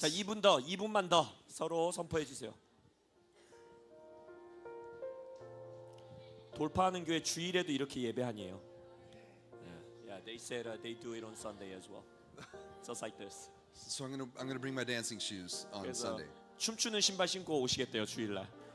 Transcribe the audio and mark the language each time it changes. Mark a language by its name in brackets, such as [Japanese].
[Korean] 자, 2분만 더 서로 선포해 주세요. 돌파하는 교회 주일에도 이렇게 예배 아니에요. [English] Yeah, they said they do it on Sunday as well. Just like this. So I'm gonna bring my dancing shoes on [Korean] 그래서 [English] Sunday. [Korean] 춤추는 신발 신고 오시겠대요 주일날.